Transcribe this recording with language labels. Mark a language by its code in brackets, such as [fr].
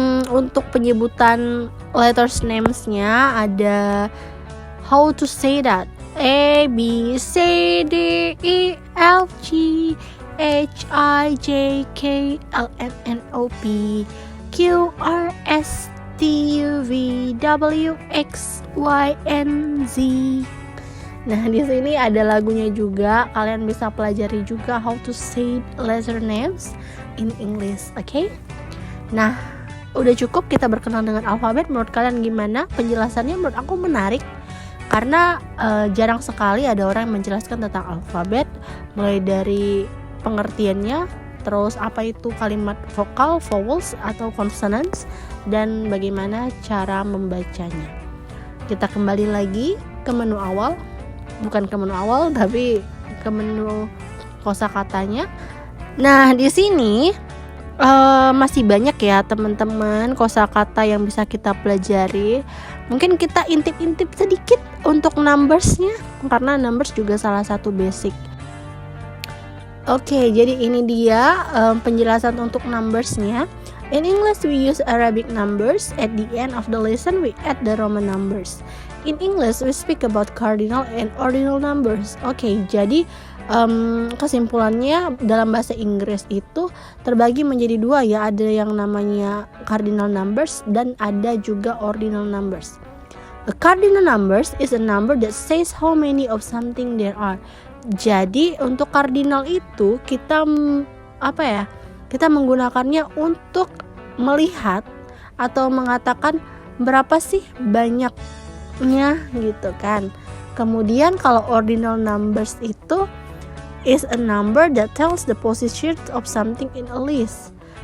[id] Untuk penyebutan letters names-nya ada [en] how to say that? A B C D E F G H I J K L M N O P Q R S T U V W X Y and Z. [id] Nah, di sini ada lagunya juga. Kalian bisa pelajari juga [en] how to say letter names in English, [id] oke? Nah, udah cukup kita berkenal dengan alfabet. Menurut kalian gimana? Penjelasannya menurut aku menarik karena jarang sekali ada orang yang menjelaskan tentang alfabet, mulai dari pengertiannya, terus apa itu kalimat vokal, vowels atau consonants, dan bagaimana cara membacanya. Kita kembali lagi ke menu awal, bukan ke menu awal tapi ke menu kosakatanya. Nah, di sini masih banyak ya teman-teman kosakata yang bisa kita pelajari. Mungkin kita intip-intip sedikit untuk numbersnya, karena numbers juga salah satu basic. Oke, jadi ini dia penjelasan untuk numbersnya. [en] In English we use Arabic numbers. At the end of the lesson we add the Roman numbers. In English we speak about cardinal and ordinal numbers. [id] Oke, jadi kesimpulannya dalam bahasa Inggris itu terbagi menjadi dua ya, ada yang namanya cardinal numbers dan ada juga ordinal numbers. [en] A cardinal numbers is a number that says how many of something there are. [id] Jadi untuk cardinal itu kita kita menggunakannya untuk melihat atau mengatakan berapa sih banyaknya gitu kan. Kemudian kalau ordinal numbers itu [en] is a number that tells the position of something in a list.